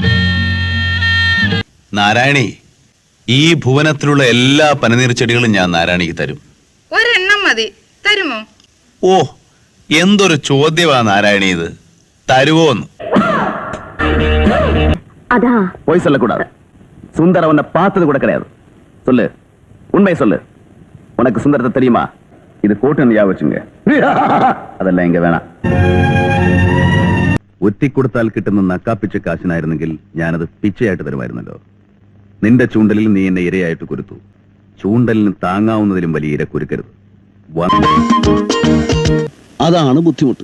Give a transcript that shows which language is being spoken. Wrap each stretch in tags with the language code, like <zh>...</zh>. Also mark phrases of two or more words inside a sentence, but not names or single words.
<ml>നാരായണി, ഈ ഭുവനത്തിലുള്ള എല്ലാ പനിനീർ ചെടികളും ഞാൻ നാരായണിക്ക് തരും. ഒരെണ്ണം മതി, തരുമോ? ഓ, എന്തൊരു ചോദ്യമാ നാരായണി ഇത്, തരുവോന്ന്? അതാ</ml> <ta>போய் சொல்லக்கூடாது. சுந்தர உன்னை பார்த்தது கூட கிடையாது. சொல்லு, உண்மை சொல்லு. உனக்கு சுந்தரத்தை தெரியுமா? இது கோட்டு ஞாபகம் வச்சுங்க. அதெல்லாம் இங்க വേണം.</ta> <ml>ഒറ്റിക്കൊടുത്താൽ കിട്ടുന്ന നക്കാപ്പിച്ച കാശിനായിരുന്നെങ്കിൽ ഞാനത് പിച്ചയായിട്ട് തരുമായിരുന്നല്ലോ. നിന്റെ ചൂണ്ടലിൽ നീ എന്നെ ഇരയായിട്ട് കുരുത്തു. ചൂണ്ടലിന് താങ്ങാവുന്നതിലും വലിയ ഇര കുരുക്കരുത്. അതാണ് ബുദ്ധിമുട്ട്.</ml>